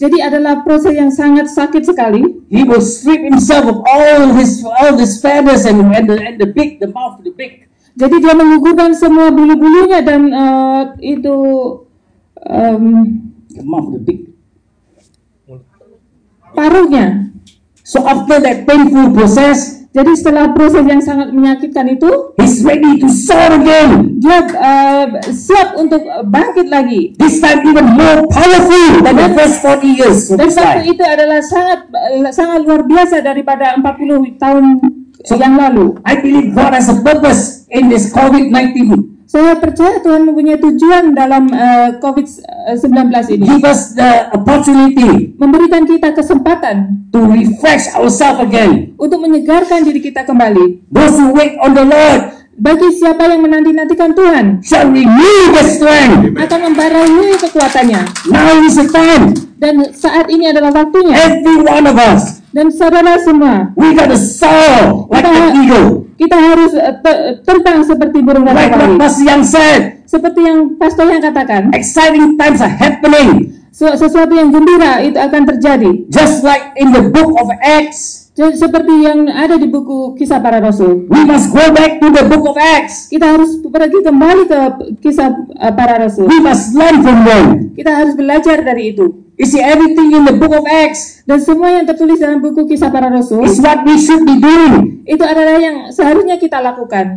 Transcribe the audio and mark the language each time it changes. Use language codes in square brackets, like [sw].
[id] jadi adalah proses yang sangat sakit sekali. [en] He will strip himself of all his feathers and the beak, the mouth, the beak. [id] Jadi dia menggugurkan semua bulu-bulunya dan itu [en] The mouth, the beak. [id] paruhnya. [en] So after that painful process, [id] Jadi setelah proses yang sangat menyakitkan itu, [en] he's ready to soar again. [id] dia siap untuk bangkit lagi. [en] This time even more powerful than the first 40 years of [id] Dan [en] his [id] waktu [en] life. [id] itu adalah sangat luar biasa daripada 40 tahun yang lalu. [en] I believe God has a purpose in this COVID-19. [id] Saya percaya Tuhan mempunyai tujuan dalam COVID-19 ini. [en] Give us the opportunity [id] Memberikan kita kesempatan [en] to refresh ourselves again. [id] untuk menyegarkan diri kita kembali. [en] Those who wait on the Lord [id] Bagi siapa yang menanti-nantikan Tuhan, [en] shall renew their strength. [id] akan membarui kekuatannya. [en] Now is the time. [id] Dan saat ini adalah waktunya. [en] Every one of us, [id] Dan saudara semua, [en] we got to soar like an eagle. [id] kita harus terbang seperti burung Raja [en] Like what [id] Wali. [en] Pastor Yang said, [id] Seperti yang pastor yang katakan, [en] exciting times are happening. [id] sesuatu yang gembira itu akan terjadi. [en] Just like in the book of Acts, [id] Seperti yang ada di buku Kisah Para Rasul. [en] we must go back to the book of Acts. [id] Kita harus pergi kembali ke Kisah Para Rasul. [en] We must learn from them. [id] Kita harus belajar dari itu. [en] You see, everything in the book of Acts [id] Dan semua yang tertulis dalam buku Kisah Para Rasul, [en] is what we should be doing. [id] itu adalah yang seharusnya kita lakukan.